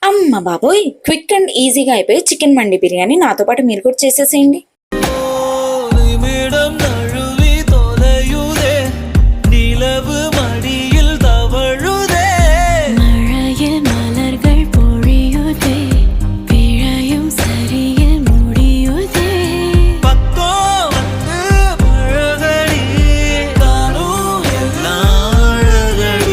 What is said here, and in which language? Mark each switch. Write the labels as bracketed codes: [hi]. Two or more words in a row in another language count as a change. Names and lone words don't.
[te] మా బాబోయ్! [en] quick and easyga [te] అయిపోయి చికెన్ మండి బిర్యానీ నాతో పాటు మీరు కూడా చేసేసేయండి. [ta] நிமிடம் நழுவி தொலையுதே நிலவு மடியில் தவழுதே மழையில் மலர்கள் பொழியுதே பிழையும் சரியில் முடியுதே பக்கம் வந்து பழகடி தானும் எல்லாம் அழகடி